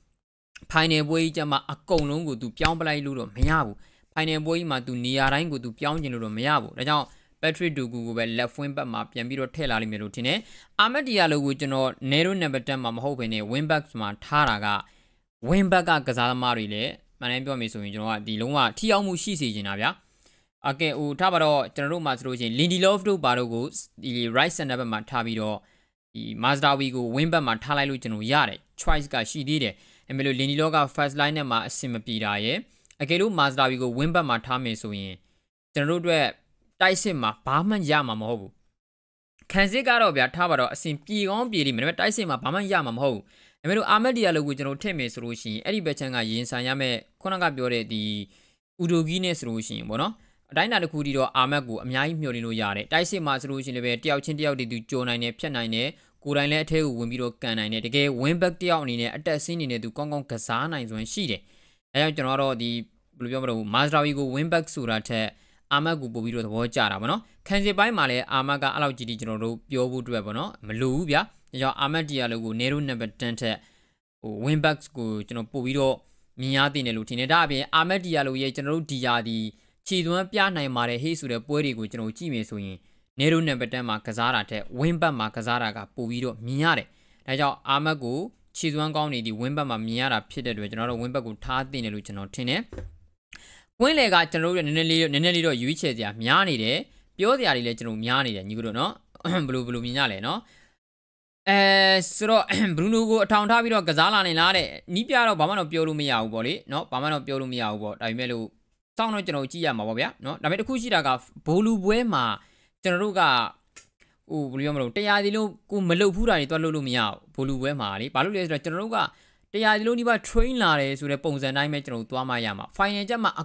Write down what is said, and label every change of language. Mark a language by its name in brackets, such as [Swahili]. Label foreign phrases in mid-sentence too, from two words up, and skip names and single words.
[Burmese] final ပွဲကြီးကျမှအကုန်လုံးကိုသူပြောင်းပလိုက်လို့တော့မရဘူး final ပွဲကြီးမှာသူနေရာတိုင်းကိုသူပြောင်းကျင်လို့တော့မရဘူးဒါကြောင့်Patrick Dogu ကိုပဲ [English] left wing [Burmese] ဘက်မှာပြန်ပြီးတော့ထည့်လာလိမ့်မယ်လို့ထင်တယ်။ Ahmed Diallo ကိုကျွန်တော် [English] narrow number 10 [Burmese] မှာမဟုတ်ဘဲနဲ့ [English] wing back [Burmese] မှာထားတာက [English] wing back [Burmese] ကစားသမားတွေလည်းမှန်တယ်ပြောမယ်ဆိုရင်ကျွန်တော်ကဒီလုံးဝထိရောက်မှုရှိစေချင်တာဗျာ။ Okay ဟိုထားပါတော့ကျွန်တော်တို့မှာဆိုလို့ရှိရင် Lindelof တို့ဘာတို့ကို ဒီ [English] right center [Burmese] ဘက်မှာထားပြီးတော့ဒီ Mazraoui ကို [English] wing back [Burmese] မှာထားလိုက်လို့ကျွန်တော်ရတယ် choice ကရှိသေးတယ်။အဲ့မဲ့လို့ Lindelof က [English] first line [Burmese] နဲ့မှာ အဆင်မပြေတာရယ်အကယ်လို့ Mazraoui ကို [English] wing back [Burmese] မှာထားမယ်ဆိုရင်ကျွန်တော်တို့အတွက်တိုက်စစ်မှာဘာမှရမှာမဟုတ်ဘူးခန်းစစ်ကတော့ဗျာထားပါတော့အစင်ပြေကောင်းပြေလိမ့်မယ်ဒါပေမဲ့တိုက်စစ်မှာဘာမှရမှာမဟုတ်ဘူးဒါပေမဲ့လို့အာမက်ဒီယာလိုကိုကျွန်တော်ထည့်မယ်ဆိုလို့ရှိရင်အဲ့ဒီဘက်ချမ်းကရင်ဆိုင်ရမဲ့ခုနကပြောတဲ့ဒီဥဒိုဂီနဲ့ဆိုလို့ရှိရင်ပေါ့နော်အတိုင်းအတာတစ်ခုတည်းတော့အာမက်ကိုအများကြီးမျှော်လင့်လို့ရတယ်တိုက်စစ်မှာဆို လို့ရှိရင်လည်းတယောက်ချင်းတယောက်တည်းသူကြိုနိုင်တယ်ဖြတ်နိုင်တယ်ကိုယ်တိုင်လည်းအထဲကိုဝင်ပြီးတော့ကန်နိုင်တယ်တကယ် [English] win back [Burmese] တယောက်အနေနဲ့အတက်ဆင်းနေတယ်သူကောင်းကောင်းကစားနိုင်စွမ်းရှိတယ်အဲကြောင့် ကျွန်တော်တော့ဒီဘယ်လိုပြောမလို့ Mazraoui ကို [English] win back [Burmese] ဆိုတာထက်အာမတ်ကိုပို့ပြီးတော့သဘောကျတာဗောနော်ခန်းစစ်ပိုင်းမှာလည်းအာမတ်ကအဲ့လောက်ကြီးကြီးကျွန်တော်တို့ပြောဖို့အတွက်ဗောနော်မလိုဘူးဗျာဒါကြောင့်အာမတ်ဒီယာလိုကို [English] narrow number 10 [Burmese] ထက်ဟို [English] win backs [Burmese] ကိုကျွန်တော်ပို့ပြီးတော့မြင်ရတင်တယ်လို့ထင်တယ်ဒါအပြင်အာမတ်ဒီယာလိုရဲ့ကျွန်တော်တို့ဒီယာဒီခြေသွမ်းပြနိုင်ပါတယ်ဟေးဆိုတဲ့ပွဲတွေကိုကျွန်တော်ကြည့်မယ်ဆိုရင် [English] narrow number 10 [Burmese] မှာကစားတာထက် [English] win back [Burmese] မှာကစားတာကပို့ပြီးတော့မြင်ရတယ်ဒါကြောင့်အာမတ်ကိုခြေသွမ်းကောင်းနေဒီ [English] win back [Burmese] မှာမြင်ရတာဖြစ်တဲ့အတွက်ကျွန်တော်တို့ [English] win back [Burmese] ကိုထားတင်တယ်လို့ကျွန်တော်ထင်တယ်ကွင်းလေကကျွန်တော်တို့နည်းနည်းလေးတော့ရွေးချယ်စရာများနေတယ်ပြောစရာတွေလည်းကျွန်တော်များနေတယ်ညီတို့နော်ဘလို့မြ င်ရလဲနော်ဆိုတော့ဘရူနိုကိုအထောင်ထားပြီးတော့ကစားလာနေလားတဲ့နီးပြတော့ဘာမှတော့ပြောလို့မရဘူးပေါ့လေနော်ဘာမှတော့ပြောလို့မရဘူးပေါ့ဒါပေမဲ့လို့စောင့်တော့ကျွန်တော်ကြည့်ရမှာပေါ့ဗျာနော်ဒါပေမဲ့တစ်ခုရှိတာကဘိုလူပွဲမှာကျွန်တော်တို့ကဟိုဘယ်လိုပြောမလို့တရားစီလုံးကိုမလုတ်ဘူးတာတွေတွက်လို့မရဘူးဘိုလူပွဲမှာလေဘာလို့လဲဆိုတော့ကျွန်တော်တို့ကတရားဒီလိုဒီပါ train လာတယ်ဆိုတဲ့ပုံစံတိုင်းပဲကျွန်တော်တို့သွားမှရမှာ final ချက်မှာအ